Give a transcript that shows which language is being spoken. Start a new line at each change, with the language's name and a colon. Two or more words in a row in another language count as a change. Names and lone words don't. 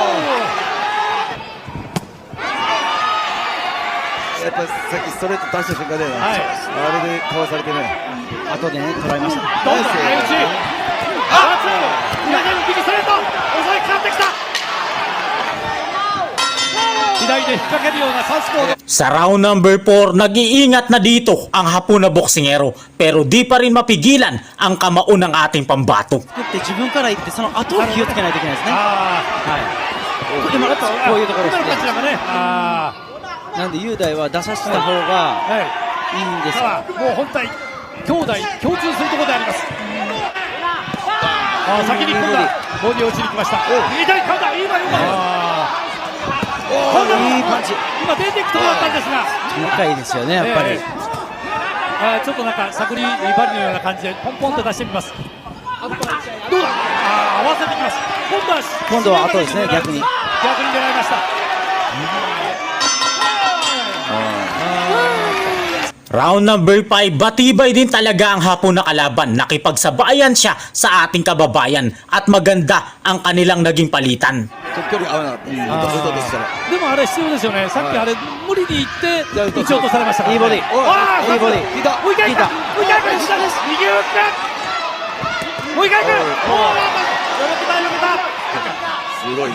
Japanese: やっぱさっきストレート出した瞬間で、あれでかわされてね。後でね、捉えました。どんどん相打ち。左にストレート襲いかかってきた左で引っ掛けるようなサウスポーで
Filipino: Sa
English: round number
Filipino: 4, nag-iingat na dito ang Hapon na boksingero pero di pa rin mapigilan ang kamao ng ating pambato.
Japanese: 作って自分から行ってその後を気をつけないといけないですね。今だとこういうところですね。なんで雄大は出させた方がいいんですよ。もう本体兄弟共通するところであります。先に今度はボディを打ちに来ました左カウンター今よかったいいパンチ。今出ていくところだったんですが高いですよね、やっぱり。ちょっとなんか探り針のような感じでポンポンと出してみますどうだ合わせてきます今度は後ですね、逆に狙いました
English: Round number
Filipino: 5, batibay din talaga ang Hapon na kalaban. Nakipagsabayan siya sa ating kababayan at maganda ang kanilang naging palitan.
Japanese: 距離合わなかった。でもあれ必要ですよね。さっきあれ無理に行って打ち落とされましたから、ね。いいボディ。いいボディ。もう一回行く。もう一回行く。右打って。もう一回行く。すごいな。